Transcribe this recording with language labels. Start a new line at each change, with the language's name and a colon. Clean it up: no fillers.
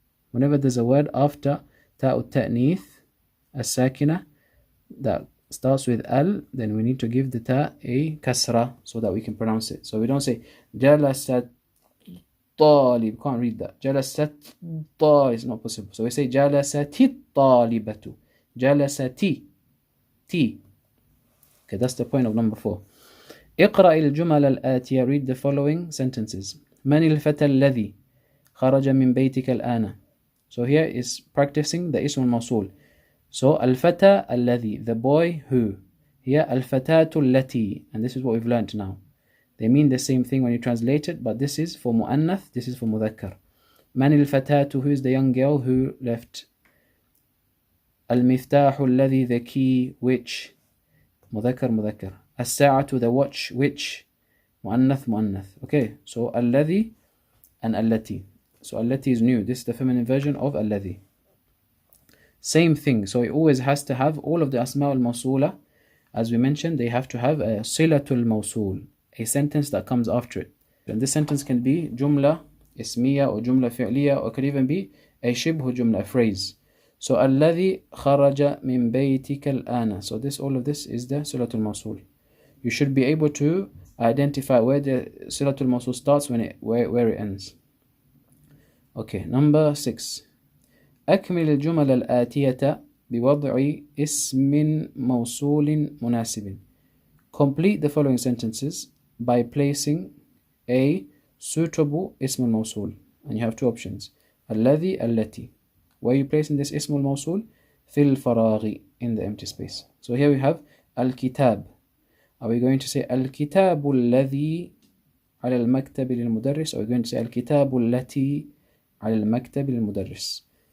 English: Whenever there's a word after ta'u ta'nith, as-sakina, that starts with al, then we need to give the ta a kasra so that we can pronounce it. So we don't say
Arabic: jalasat talib,
English: can't read that. Jalasat ta is not possible. So we say
Arabic: jalasati talibatu.
English: Jalasati. T. Okay, that's the point of number 4.
Arabic: اقرأ الجمل الآتية,
English: read the following sentences.
Arabic: من الفتى الذي خرج من بيتك الآن.
English: So here is practicing the ism al-mawsul. So
Arabic: al-fata alladhi,
English: the boy who. Here
Arabic: al-fatatu allati,
English: and this is what we've learned now. They mean the same thing when you translate it, but this is for mu'annath, this is for mudhakkar.
Arabic: Man al-fatatu,
English: who is the young girl who left. Al-miftahu alladhi, the key, which. Mudhakkar. As-sa'atu, the watch, which. Mu'annath. Okay, so alladhi and allati. So allati is new. This is the feminine version of alladhi. Same thing. So it always has to have all of the asma al-mawsula. As we mentioned, they have to have a silatul mawsul, a sentence that comes after it. And this sentence can be jumla ismiya or jumla fi'liya, or could even be a shibhu jumla, phrase. So
Arabic: alladhi kharaja min baytika al-ana.
English: So all of this is the silatul mawsul. You should be able to Identify where the Silatul Mawsul starts, where it ends. Okay, number 6.
Arabic: أكمل الجمل الآتية بوضع اسم موصول مناسب.
English: Complete the following sentences by placing a suitable اسم الموصول. And you have two options.
Arabic: الذي, التي.
English: Where are you placing this اسم الموصول?
Arabic: في الفراغ,
English: in the empty space. So here we have الكتاب. Are we going to say
Arabic: الكتاب الذي على المكتب للمدرس,
English: or are we going to say
Arabic: الكتاب التي على المكتب للمدرس?